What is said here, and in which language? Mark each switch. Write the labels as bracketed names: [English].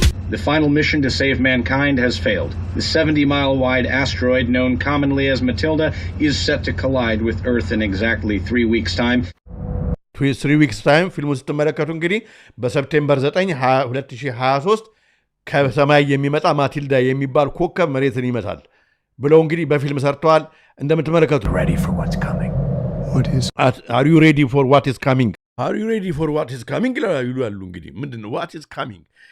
[English] The final mission to save mankind has failed. The 70-mile-wide asteroid known commonly as Matilda is set to collide with Earth in exactly 3 weeks' time. 3 weeks time [Amharic] ፊልሙ ስትመለከቱ እንግዲህ በሰፕቴምበር 9 2023 ከሰማይ የሚመጣ ማቲልዳ የሚባል ኮከብ መሬትን ይመታል ብለው እንግዲህ በፊልም ሰርተዋል። እንደምትመለከቱ [English] Ready for what's coming. Are you ready for what is coming? Are you ready for what is coming? [Amharic] ይላሉ እንግዲህ ምንድነው [English] what is coming?